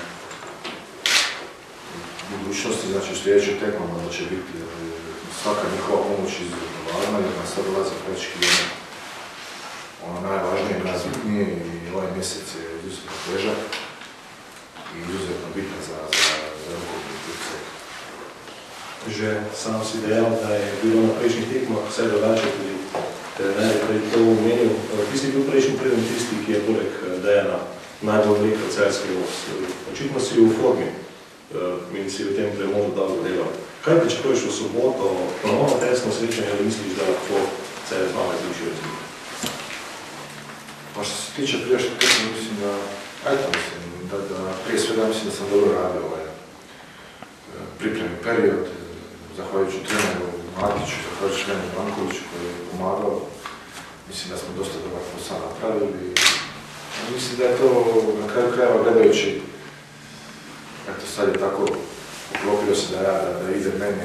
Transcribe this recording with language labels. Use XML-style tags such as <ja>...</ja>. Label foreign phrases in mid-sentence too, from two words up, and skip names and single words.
<hr>u budućnosti, znači u sljedećoj tekmama da će biti svaka njihova pomoć izuzetno važna, jer nam sad dolazi praktički ono najvažnije i najbitnije i ovaj mjesec je izuzetno težak i izuzetno bitan za rukometni klub Osijek.</hr> <sl>Že sam si dejal, da je bilo na prejšnjih tekmah vse drugače, tudi trener je to omenil. Ti si bil prejšnji teden tisti, ki je poleg Dejana najbolj vlekel celjski voz. Očitno si v formi in si v tem premodu dolgo delal. Kaj pričakuješ v soboto, ponovno tesno srečanje, ali misliš, da lahko Celje z malo izliči razliko?</sl> <hr>Pa što se tiče prijašnjeg tekma, mislim da, prije svega mislim da sam dobro radio pripremni period, zahvaljujući treneru Matiću, zahvaljujući treneru Brankoviću koji je pomagao. Mislim da smo dosta dobar posao napravili. Mislim da je to na kraju krajeva gledajući, eto sad je tako poklopio se da ide mene</hr>